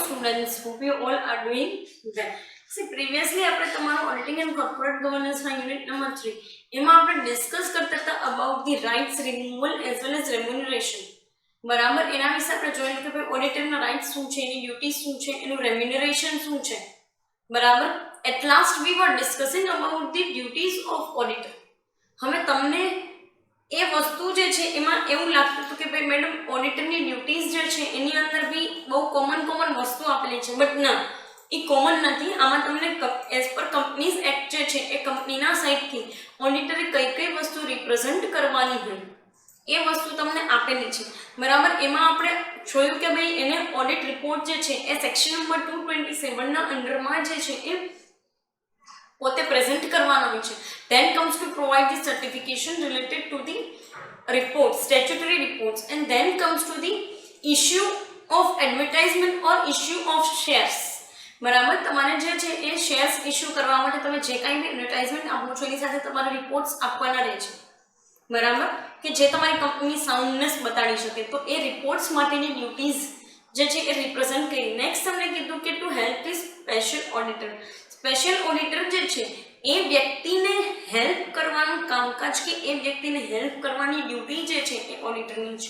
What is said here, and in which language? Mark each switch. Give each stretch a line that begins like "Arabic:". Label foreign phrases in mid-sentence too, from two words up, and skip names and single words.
English: friends. Hope you all are doing well. See, previously
Gujarati: આપણે તમારું
English: auditing and corporate governance ના unit number 3
Gujarati: એમાં આપણે ડિસ્કસ કરતા હતા
English: about the rights removal as well as remuneration.
Gujarati: બરાબર, એના વિશે આપણે જોયું કે ભાઈ ઓડિટરના રાઇટ્સ શું છે, એની ડ્યુટીઝ શું છે, એનું રેમ્યુનરેશન શું છે. બરાબર,
English: at last we were discussing about the duties of auditor.
Gujarati: હવે તમને એ વસ્તુ જે છે એમાં એવું લાગતું હતું કે ભાઈ મેડમ ઓડિટરની ડ્યુટીઝ જે છે એની અંદર બી બહુ કોમન વસ્તુ આપેલી છે, બટ ના, એ કોમન નથી. આમાં તમને
English: as per Companies Act
Gujarati: જે છે એ કંપનીના સાઇડથી ઓડિટરે કઈ વસ્તુ રિપ્રેઝન્ટ કરવાની હોય એ વસ્તુ તમને આપેલી છે. બરાબર, એમાં આપણે જોયું કે ભાઈ એને
English: audit report
Gujarati: જે છે એ
English: section number 227
Gujarati: ના અંડરમાં જે છે એ પોતે પ્રેઝન્ટ કરવાનો હોય છે.
English: Then comes to provide the certification related to the reports, statutory reports, and then comes to the issue of advertisement or issue of shares.
Gujarati: બરાબર, તમારે જે છે એ
English: shares issue
Gujarati: કરવા માટે તમે જે કાંઈ બી એડવર્ટાઇઝમેન્ટ આપો છો એની સાથે તમારે રિપોર્ટ્સ આપવાના રહે છે. બરાબર, કે જે તમારી કંપનીની સાઉન્ડનેસ બતાડી શકે, તો એ રિપોર્ટ્સ માટેની ડ્યુટીઝ જે છે એ રિપ્રેઝન્ટ કરી. નેક્સ્ટ તમને કીધું કે
English: to help the special auditor. special auditor
Gujarati: જે છે એ વ્યક્તિને હેલ્પ કરવાનું કામકાજ કે એ વ્યક્તિને હેલ્પ કરવાની ડ્યુટી જે છે એ ઓડિટરની છે.